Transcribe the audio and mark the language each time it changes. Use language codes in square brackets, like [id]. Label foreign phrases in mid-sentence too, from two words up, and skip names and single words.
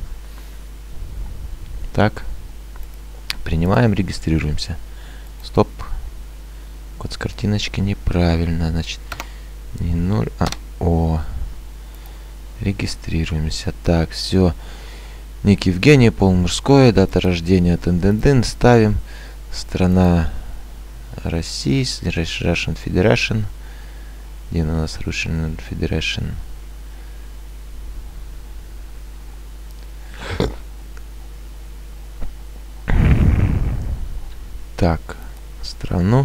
[ru] Так, принимаем, регистрируемся. Стоп. Код с картиночки неправильно, значит не 0, а О. Регистрируемся. Так, все. Ник Евгений, пол мужское, дата рождения тын-дын-дын, ставим. Страна Россия, Russian Federation. Где у нас Russian Federation? Так, страну.